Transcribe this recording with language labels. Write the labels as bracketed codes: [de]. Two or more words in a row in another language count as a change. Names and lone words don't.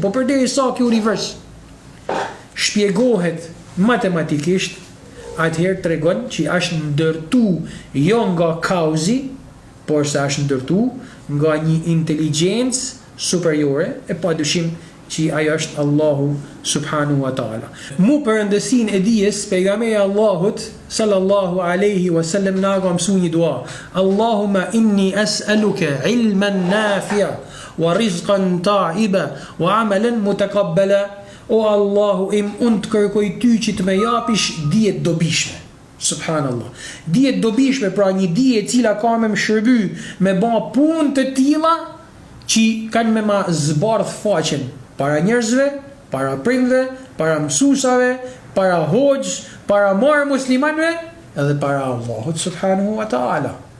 [sq] Po përderisa ky univers shpjegohet matematikisht, atëherë tregon që është ndërtu jo nga kauzi, por se është ndërtu nga një inteligjencë superiore, e padyshim që ajo është Allahu [ar] سبحانه وتعالى. [sq] Mu përëndësin e dijes, pejgamberi Allahut [ar] صلى الله عليه وسلم [sq] na ka mësuar një dua: [ar] اللهم إني أسألك علما نافعا ورزقا طيبا وعملا متقبلا. [sq] O Allahu im, unë të kërkoj ty që të më japish dije të dobishme. Subhanallah. Dije të dobishme, pra një dije e cila ka me më shërby, me ba punë të tilla që kanë me ma zbardh faqen para njerëzve, para prindve, para mësusave, para hoxh, para marë muslimanve, edhe para Allahut [ar] سبحانه وتعالى.